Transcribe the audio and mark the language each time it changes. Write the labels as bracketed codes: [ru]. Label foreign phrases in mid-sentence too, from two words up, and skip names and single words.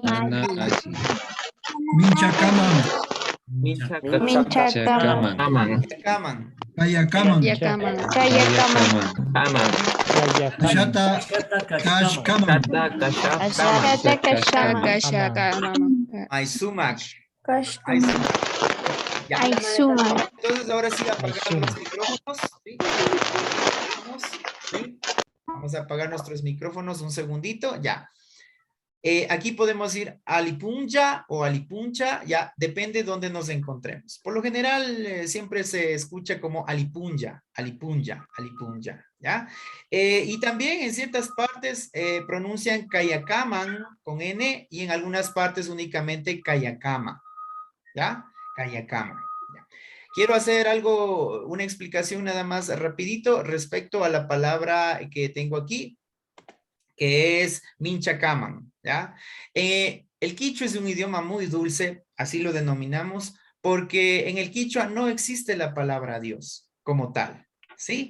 [qu] Minchakaman. Minchakaman. Kayakaman. Kashata Kashkaman. Aizumak. [es] Entonces ahora sí apagar los micrófonos. ¿Sí? ¿Sí? Vamos a apagar nuestros micrófonos un segundito. Ya. Aquí podemos ir Alipunja o Alipuncha, ya depende de dónde nos encontremos. Por lo general siempre se escucha como Alipunja, ¿ya? Y también en ciertas partes pronuncian Kayakaman con N y en algunas partes únicamente Kayakama, ¿ya? Kayakama. ¿Ya? Quiero hacer una explicación nada más rapidito respecto a la palabra que tengo aquí, que es Minchakaman, ¿ya? El quichua es un idioma muy dulce, así lo denominamos, porque en el quichua no existe la palabra Dios como tal, ¿sí?